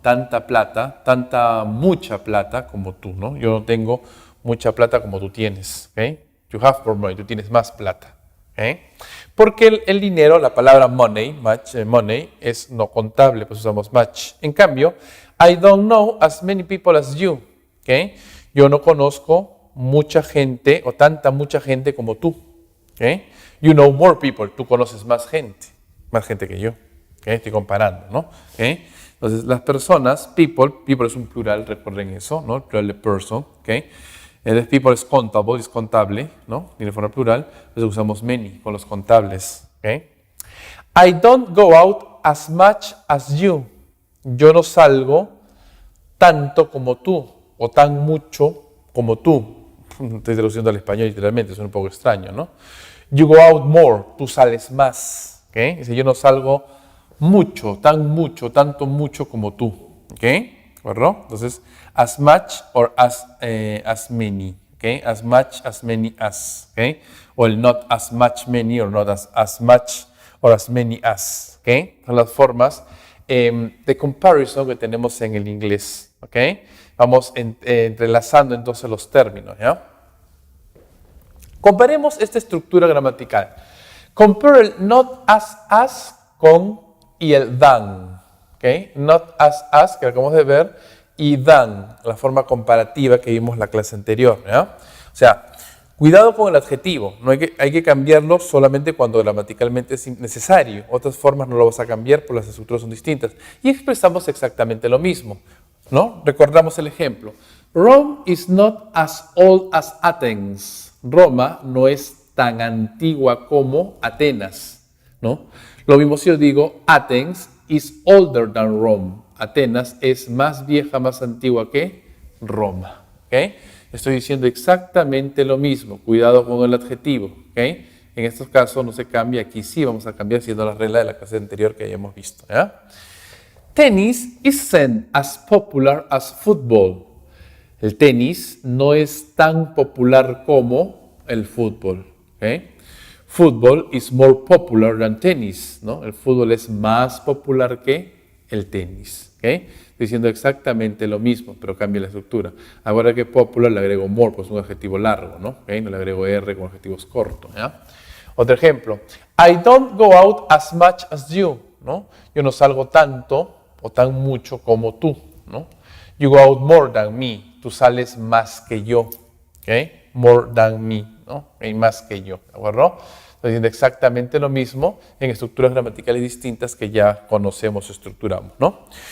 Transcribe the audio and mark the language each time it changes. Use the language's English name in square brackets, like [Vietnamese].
[Spanish] Tanta plata, mucha plata como tú, ¿no? Yo no tengo mucha plata como tú tienes. ¿Okay? [English] You have more money, [Spanish] tú tienes más plata. ¿Okay? Porque el dinero, la palabra money, much, money, es no contable, pues usamos much. En cambio, [English] I don't know as many people as you. ¿Okay? [Spanish] Yo no conozco mucha gente o mucha gente como tú. ¿Okay? [English] You know more people, [Spanish] tú conoces más gente que yo. ¿Okay? Estoy comparando, ¿no? ¿Okay? Entonces, las personas, people es un plural, recuerden eso, ¿no? El plural de person, ¿okay? El people es contable, ¿no? Tiene forma plural, entonces usamos many con los contables, ¿okay? [English] I don't go out as much as you. [Spanish] Yo no salgo tanto como tú, o tan mucho como tú. Estoy traduciendo al español literalmente, es un poco extraño, ¿no? [English] You go out more, [Spanish] tú sales más, ¿okay? Dice, yo no salgo tanto mucho como tú, ¿ok? ¿Verdad? Entonces, [English] as much or as many, ¿ok? As much, as many as, ¿ok? [Spanish] O el [English] not as much many or not as much or as many as, ¿ok? [Spanish] Son las formas de comparison que tenemos en el inglés, ¿ok? Vamos entrelazando entonces los términos, ¿ya? Comparemos esta estructura gramatical. Compare el [English] not as [Spanish] con y el than, ¿okay? [English] Not as, [Spanish] que acabamos de ver, y than, la forma comparativa que vimos en la clase anterior, ¿ya? O sea, cuidado con el adjetivo, no hay que cambiarlo solamente cuando gramaticalmente es necesario. Otras formas no lo vas a cambiar porque las estructuras son distintas. Y expresamos exactamente lo mismo, ¿no? Recordamos el ejemplo. [English] Rome is not as old as Athens. [Spanish] Roma no es tan antigua como Atenas, ¿no? Lo mismo si yo digo, [English] Athens is older than Rome. [Spanish] Atenas es más vieja, más antigua que Roma. ¿Okay? Estoy diciendo exactamente lo mismo. Cuidado con el adjetivo. ¿Okay? En estos casos no se cambia. Aquí sí vamos a cambiar siguiendo la regla de la clase anterior que hayamos visto. ¿Ya? [English] Tennis isn't as popular as football. [Spanish] El tenis no es tan popular como el fútbol. ¿Okay? [English] Football is more popular than tennis, [Spanish] ¿no? El fútbol es más popular que el tenis, ¿ok? Estoy diciendo exactamente lo mismo, pero cambia la estructura. Ahora que popular le agrego more, pues es un adjetivo largo, ¿no? ¿Okay? No le agrego R con adjetivos cortos, ¿ya? Otro ejemplo. [English] I don't go out as much as you, ¿no? [Spanish] Yo no salgo tanto o tan mucho como tú, ¿no? [English] You go out more than me. [Spanish] Tú sales más que yo, [English] ¿ok? More than me, [Spanish] ¿no? Y más que yo, ¿de acuerdo? Estoy diciendo exactamente lo mismo en estructuras gramaticales distintas que ya conocemos o estructuramos, ¿no?